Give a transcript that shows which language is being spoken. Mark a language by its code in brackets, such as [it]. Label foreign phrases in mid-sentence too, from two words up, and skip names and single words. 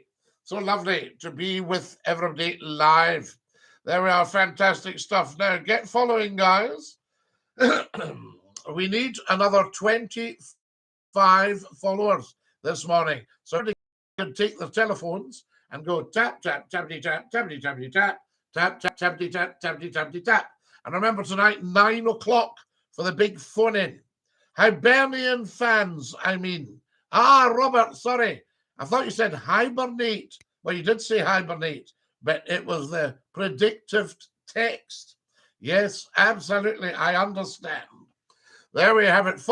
[en] So lovely to be with everybody live. There we are. Fantastic stuff. Now, get following, guys. We need another 25 followers this morning. So everybody can take their telephones and go tap, tappity, tap, tappity, tappity, tap, tap, tappity, tap, tappity, tappity, tap. And remember tonight, 9 o'clock for the big phone-in. Hibernian fans, I mean. Robert, sorry. I thought you said hibernate. Well, you did say hibernate, but it was the predictive text. Yes, absolutely. I understand. There we have it.